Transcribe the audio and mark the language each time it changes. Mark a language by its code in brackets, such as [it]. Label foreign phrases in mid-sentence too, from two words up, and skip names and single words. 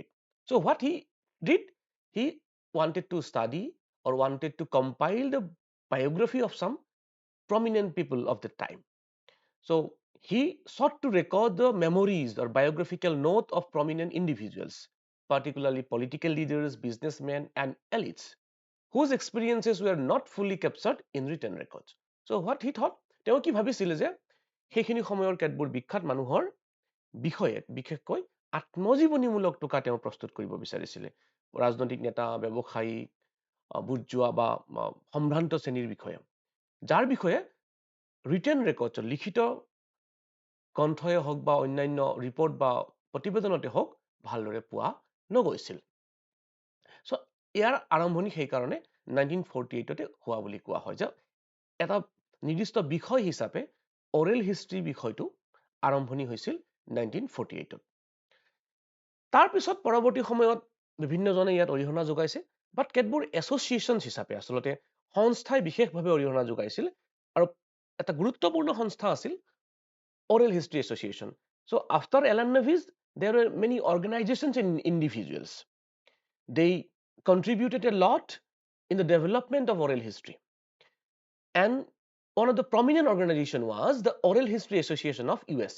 [en] So what he did, he wanted to study or wanted to compile the biography of some prominent people of the time. So he sought to record the memories or biographical note of prominent individuals, particularly political leaders, businessmen, and elites, whose experiences were not fully captured in written records. So what he thought, [as] তেওঁ কি ভাবিছিলে যে সেইখিনি সময়ৰ কেতবোৰ বিখ্যাত মানুহৰ বিষয়ে বিশেষকৈ আত্মজীৱনীমূলক টোকা তেওঁ প্ৰস্তুত কৰিব বিচাৰিছিলে ৰাজনৈতিক নেতা ব্যৱসায়ী বুজোৱা বা সম্ভ্ৰান্ত শ্ৰেণীৰ বিষয়ে যাৰ বিষয়ে [en] written record [as] লিখিত গ্ৰন্থই হওক বা অন্যান্য ৰিপৰ্ট বা প্ৰতিবেদনতে হওক ভালদৰে পোৱা নগৈছিল so ইয়াৰ আৰম্ভণি সেইকাৰণে 1948তে হোৱা বুলি কোৱা হয় যে এটা নিৰ্দিষ্ট বিষয় হিচাপে [en] oral history [as] বিষয়টো আৰম্ভণি হৈছিল 1948ত তাৰ পিছত পৰৱৰ্তী সময়ত বিভিন্নজনে ইয়াত অৰিহণা যোগাইছে বাট কেতবোৰ এছ'চিয়েশ্যন হিচাপে আচলতে সংস্থাই বিশেষভাৱে অৰিহণা যোগাইছিল আৰু এটা গুৰুত্বপূৰ্ণ সংস্থা আছিল Oral History Association. [en] So after Alan Nevis, there were many organizations and individuals. They contributed a lot in the development of oral history. And one of the prominent organization was the Oral History Association of USA.